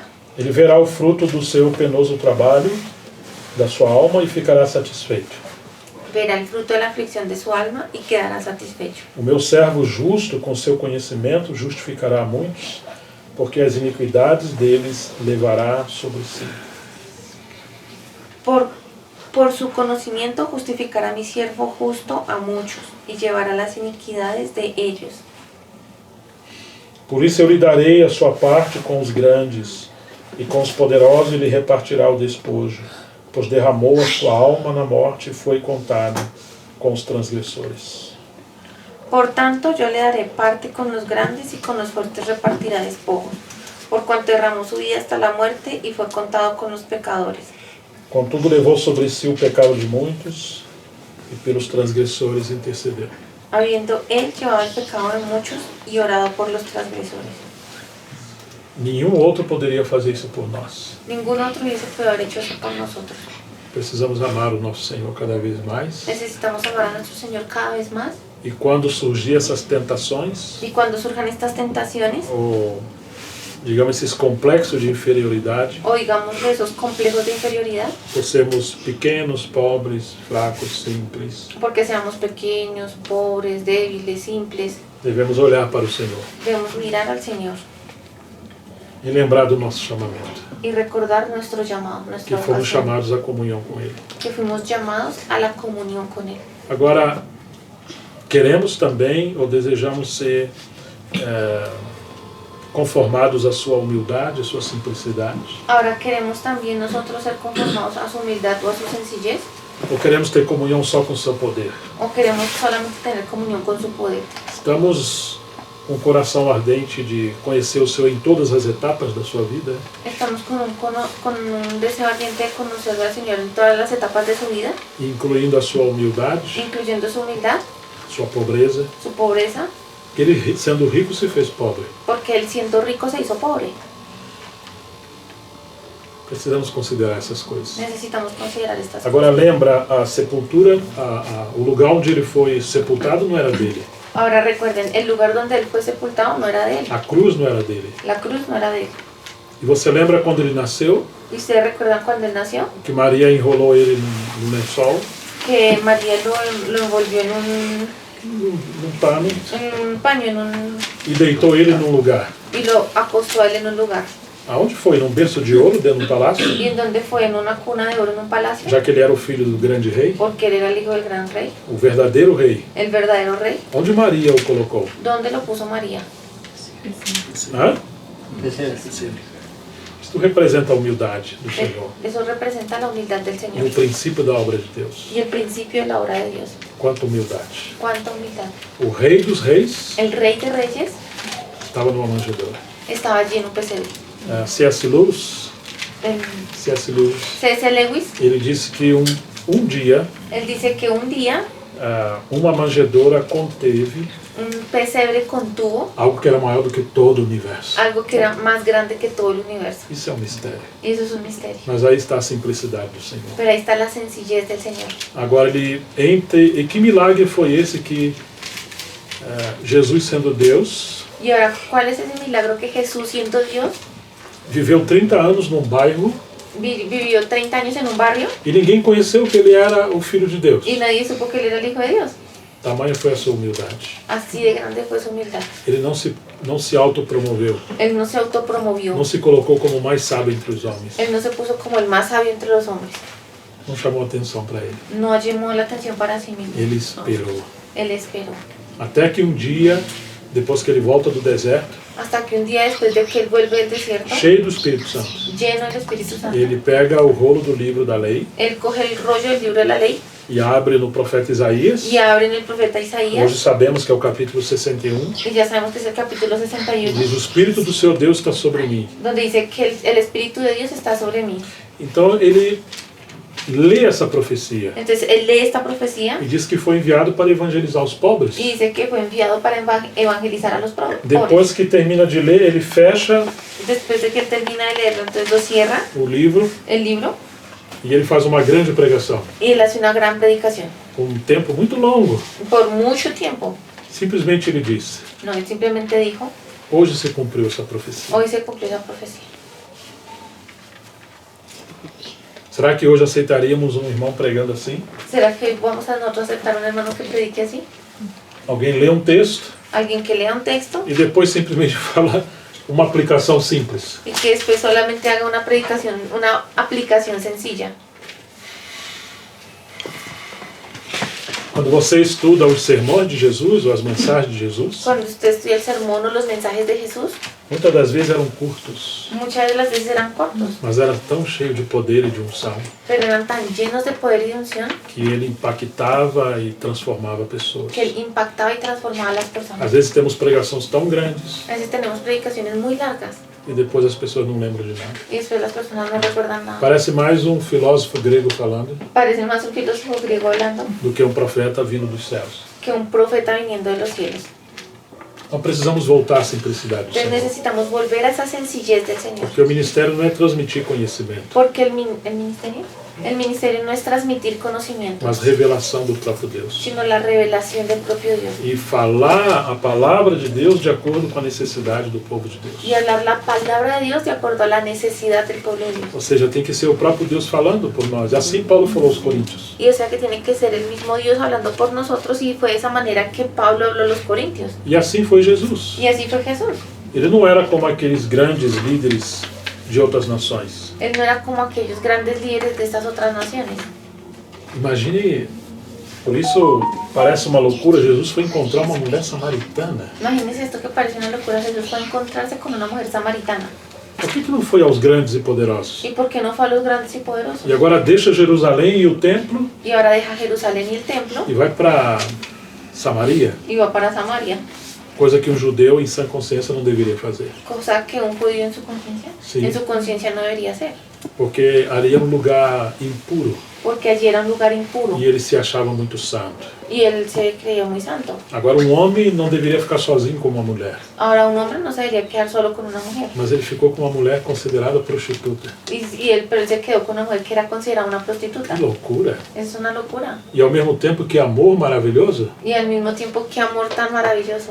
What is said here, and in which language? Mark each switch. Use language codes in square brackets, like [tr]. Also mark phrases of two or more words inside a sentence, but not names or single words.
[pt] Ele verá o fruto do seu penoso trabalho, da sua alma, e ficará satisfeito. [es] Verá el fruto de la aflicción de su alma y quedará satisfecho. [pt] O meu servo justo, com seu conhecimento, justificará a muitos, porque as iniquidades deles levará sobre si. [es] Por su conocimiento justificará mi siervo justo a muchos, y llevará las iniquidades de ellos. [pt] Por isso eu lhe darei a sua parte com os grandes, e com os poderosos ele repartirá o despojo, pois derramou a sua alma na morte e foi contado com os transgressores. [es] Por tanto, yo le daré parte con los grandes, y con los fuertes repartirá despojos, por cuanto derramó su vida hasta la muerte y fue contado con los pecadores. [pt] Contudo, levou sobre si o pecado de muitos, e pelos transgressores intercedeu. [es] Habiendo él llevado el pecado de muchos y orado por los transgresores. [pt] Nenhum outro poderia fazer isso por nós. [es] Ningún otro hubiese podido haber hecho eso por nosotros. [pt] Precisamos amar o nosso Senhor cada vez mais. [es] Necesitamos amar a nuestro Señor cada vez más. [pt] E quando surgir essas tentações, [es] Y cuando surjan estas tentaciones, [pt] ou digamos esses complexos de inferioridade, [es] o digamos esos complejos de inferioridad, [pt] por sermos pequenos, pobres, fracos, simples, [es] porque seamos pequeños, pobres, débiles, simples, [pt] devemos olhar para o Senhor [es] debemos mirar al Señor [pt] e lembrar do nosso chamamento, [es] y recordar nuestro llamado, [pt] que [es] nuestra [pt] fomos [es] vocación, [pt] chamados à comunhão com Ele. [es] que fuimos llamados a la comunión con Él. [pt] Agora, queremos também ou desejamos ser conformados à sua humildade, à sua simplicidade, [es] Ahora queremos también nosotros ser conformados a su humildad o a su sencillez, [pt] ou queremos ter comunhão só com o seu poder. [es] o queremos solamente tener comunión con su poder. [pt] Estamos com um coração ardente de conhecer o Senhor em todas as etapas da sua vida. [es] Estamos con un deseo ardiente de conocer al Señor en todas las etapas de su vida, [pt] Incluindo a sua humildade, [es] incluyendo su humildad, [pt] sua pobreza, [es] su pobreza, [pt] que ele, sendo rico, se fez pobre. [es] porque Él siendo rico se hizo pobre. [pt] Precisamos considerar essas coisas. [es] Necesitamos considerar estas [pt] Agora [es] cosas. [pt] lembra, a sepultura, o lugar onde ele foi sepultado não era dele. [es] Ahora recuerden, el lugar donde Él fue sepultado no era de Él, [pt] A cruz não era dele. [es] la cruz no era de Él. [pt] E você lembra quando ele nasceu, [es] ¿Y ustedes recuerdan cuando Él nació? [pt] que Maria enrolou ele num lençol, [es] Que María lo envolvió en [pt] num pano, [es] un paño, [pt] e deitou ele num lugar. [es] y lo acostó a Él en un lugar. [pt] Aonde foi? Num berço de ouro dentro de um palácio? [es] ¿Y en dónde fue? En una cuna de oro en un palacio. [pt] Já que ele era o filho do grande rei, [es] Porque él era el hijo del gran rey, [pt] o verdadeiro rei. [es] el verdadero rey. [pt] Onde Maria o colocou? [es] ¿Dónde lo puso María? Hã? [pt] Isto representa a humildade do Senhor [es] Eso representa la humildad del [pt] e [es] Señor [pt] o princípio da obra de Deus. [es] y el principio de la obra de Dios. [pt] Quanta humildade. [es] ¿Cuánta humildad? [pt] O rei dos reis [es] El rey de reyes [pt] estava numa manjedoura. [es] estaba lleno pesebre. [pt] C.S. Lewis, [es] El C.S. Lewis, [pt] ele disse que um dia [es] él dice que un día [pt] uma manjedoura conteve [es] un pesebre contuvo [pt] algo que era maior do que todo o universo. [es] algo que era más grande que todo el universo. [pt] Isso é um mistério. [es] Y eso es un misterio. [pt] Mas aí está a simplicidade do Senhor. [es] Pero ahí está la sencillez del Señor. [pt] Agora e que milagre foi esse que Jesus, sendo Deus, [es] Y ahora, ¿cuál es ese milagro que Jesús, siendo Dios, [pt] viveu 30 anos num bairro [es] vivió 30 años en un barrio [pt] e ninguém conheceu que ele era o Filho de Deus? [es] y nadie supo que él era el Hijo de Dios? [pt] Tamanha foi a sua humildade. [es] Así de grande fue su humildad. [pt] Ele não se autopromoveu, [es] Él no se autopromovió. [pt] não se colocou como o mais sábio entre os homens. [es] Él no se puso como el más sabio entre los hombres. [pt] Não chamou atenção para ele. [es] No llamó la atención para sí mismo. [pt] Ele esperou. [es] Él esperó. [pt] Até que um dia, depois que ele volta do deserto, [es] Hasta que un día después de que él vuelve del desierto, [pt] cheio do Espírito Santo, [es] lleno del Espíritu Santo, [pt] ele pega o rolo do livro da lei [es] él coge el rollo del libro de la ley [pt] e abre no profeta Isaías. [es] y abre en el profeta [pt] Hoje [es] Isaías. [pt] sabemos que é o capítulo 61. [es] Y ya sabemos que es el capítulo [pt] E [es] 61, [pt] diz: o Espírito do seu Deus está sobre mim. [es] donde dice que el Espíritu de Dios está sobre mí. [pt] Então ele lê essa profecia [es] Entonces él lee esta profecía [pt] e diz que foi enviado para evangelizar os pobres. [es] y dice que fue enviado para evangelizar a los pobres. [pt] Depois que termina de ler, ele fecha [es] Después de que él termina de leerlo, entonces lo cierra [pt] o livro [es] el libro [pt] e ele faz uma grande pregação. [es] y él hace una gran predicación. [pt] Com um tempo muito longo. [es] Por mucho tiempo. [pt] Simplesmente ele disse: [es] No, él simplemente dijo, [pt] hoje se cumpriu essa profecia. [es] hoy se cumplió esa profecía. [pt] Será que hoje aceitaríamos um irmão pregando assim? [es] ¿Será que vamos a nosotros aceptar un hermano que predique así? [pt] Alguém lê um texto [es] Alguien que lea un texto [pt] e depois simplesmente fala uma aplicação simples. [es] y que después solamente haga una predicación, una aplicación sencilla. [pt] Quando você estuda os sermões de Jesus ou as mensagens de Jesus, [es] Cuando usted estudia el sermón o los mensajes de Jesús, [pt] muitas das vezes eram curtos, [es] muchas de las veces eran cortos, [pt] mas eram tão cheios de poder e de unção [es] pero eran tan llenos de poder y de unción [pt] que ele impactava e transformava pessoas. [es] que él impactaba y transformaba a las personas. [pt] Às vezes temos pregações tão grandes [es] A veces tenemos predicaciones muy largas [pt] e depois as pessoas não lembram de nada. [es] y después las personas no recuerdan nada. [pt] Parece mais um filósofo grego falando [es] Parece más un filósofo griego hablando [pt] do que um profeta vindo dos céus. [es] que un profeta viniendo de los cielos. [pt] Então precisamos voltar à simplicidade do [es] Entonces [pt] Senhor. [es] necesitamos volver a esa sencillez del Señor. [pt] Porque o ministério não é transmitir conhecimento, [es] Porque el ministerio no es transmitir conocimiento, [pt] mas revelação do próprio Deus. [es] sino la revelación del propio Dios. [pt] E falar a palavra de Deus de acordo com a necessidade do povo de Deus. [es] Y hablar la palabra de Dios de acuerdo a la necesidad del pueblo de Dios. [pt] Ou seja, tem que ser o próprio Deus falando por nós. Assim Paulo falou aos Coríntios. [es] Y o sea que tiene que ser el mismo Dios hablando por nosotros, y fue de esa manera que Pablo habló a los Corintios. [pt] E assim foi Jesus. [es] Y así fue Jesús. [pt] Ele não era como aqueles grandes líderes de outras nações. [es] Él no era como aquellos grandes líderes de estas otras naciones. [pt] Imagine, por isso parece uma loucura, Jesus foi encontrar uma mulher samaritana. [es] Imagínense esto que parece una locura. Jesús fue a encontrarse con una mujer samaritana. [pt] Por que não foi aos grandes e poderosos? [es] ¿Y por qué no fue a los grandes y poderosos? [pt] E agora deixa Jerusalém e o templo [es] Y ahora deja Jerusalén y el templo [pt] e vai para Samaria, [es] y va para Samaria. [pt] coisa que um judeu em sã consciência não deveria fazer. [es] Cosa que un judío en su conciencia no debería hacer. [pt] Porque ali era um lugar impuro [es] Porque allí era un lugar impuro [pt] e ele se achava muito santo. [es] y él se creía muy santo. [pt] Agora um homem não deveria ficar sozinho com uma mulher, [es] Ahora un hombre no se debería quedar solo con una mujer. [pt] mas ele ficou com uma mulher considerada prostituta. [es] Pero él se quedó con una mujer que era considerada una prostituta. [pt] Que loucura! [es] Es una locura. [pt] E ao mesmo tempo que amor maravilhoso, [es] Y al mismo tiempo, qué amor tan maravilloso.